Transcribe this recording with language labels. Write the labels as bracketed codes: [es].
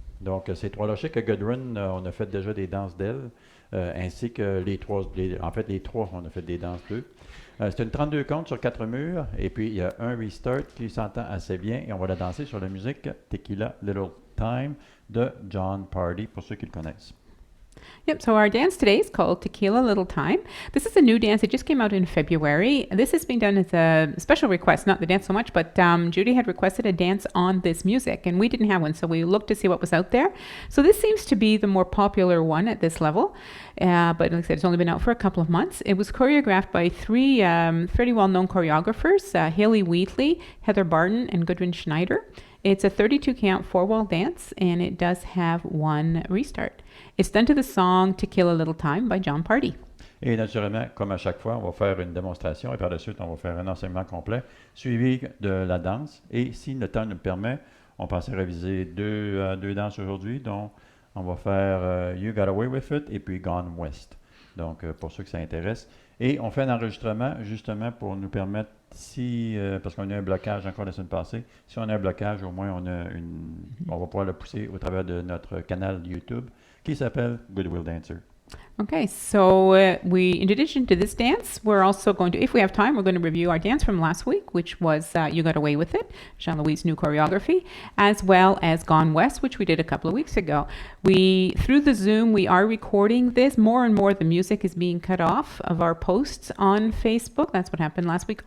[fr] Donc, ces trois-là, je sais que Gudrun, on a fait déjà des danses d'elle, ainsi que les trois, on a fait des danses d'eux. C'est une 32 comptes sur 4 murs, et puis il y a un restart qui s'entend assez bien, et on va la danser sur la musique Tequila Little Time de Jon Pardi, pour ceux qui le connaissent. [en] Yep, so our dance today is called Tequila Little Time. This is a new dance. It just came out in February. This is being done as a special request, not the dance so much, but Judy had requested a dance on this music, and we didn't have one, so we looked to see what was out there. So this seems to be the more popular one at this level, but like I said, it's only been out for a couple of months. It was choreographed by three fairly well-known choreographers, Hayley Wheatley, Heather Barton, and Gudrun Schneider. It's a 32 count 4-wall dance, and it does have one restart. It's done to the song Tequila Little Time by Jon Pardi. [fr] Et naturellement, comme à chaque fois, on va faire une démonstration et par la suite, on va faire un enseignement complet suivi de la danse. Et si le temps nous le permet, on pense à réviser deux danses aujourd'hui, dont on va faire You Got Away With It et puis Gone West. Donc, pour ceux que ça intéresse. Et on fait un enregistrement justement pour nous permettre, parce qu'on a un blocage encore la semaine passée, si on a un blocage, au moins on va pouvoir le pousser au travers de notre canal YouTube qui s'appelle Goodwill Dancer. [en] Okay, so in addition to this dance, we're also going to, if we have time, we're going to review our dance from last week, which was You Got Away With It, Jean-Louis' new choreography, as well as Gone West, which we did a couple of weeks ago. Through the Zoom, we are recording this. More and more, the music is being cut off of our posts on Facebook. That's what happened last week.